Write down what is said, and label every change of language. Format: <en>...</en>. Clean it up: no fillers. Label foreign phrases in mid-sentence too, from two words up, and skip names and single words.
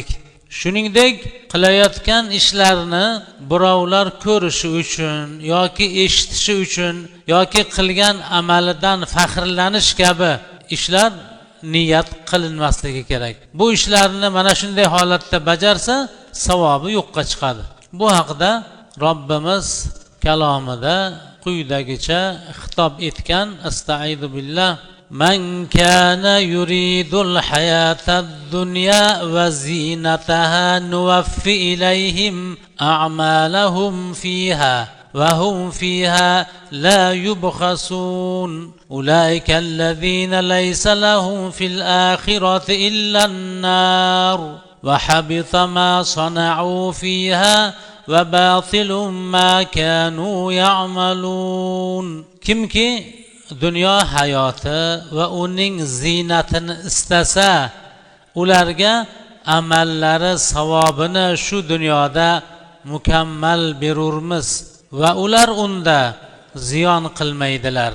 <uz>Shuningdek, qilayotgan ishlarni birovlar ko'rishi uchun yoki eshitishi uchun yoki qilgan amalidan faxrlanish kabi ishlar niyat qilinmasligi kerak. Bu ishlarni mana shunday holatda bajarsa, savobi yo'qqa chiqadi. Bu haqda Robbimiz kalomida quyidagicha xitob etgan.</uz> <ar>أستعيذ بالله. من كان يريد الحياة الدنيا وزينتها نوف إليهم أعمالهم فيها وهم فيها لا يبخسون. أولئك الذين ليس لهم في الآخرة إلا النار وحبط ما صنعوا فيها وباطل ما كانوا يعملون.</ar> <uz>Kimki dunyo hayoti va uning zinatini istasa, ularga amallari savobini shu dunyoda mukammal berurmiz va ular unda ziyon qilmaydilar.</uz>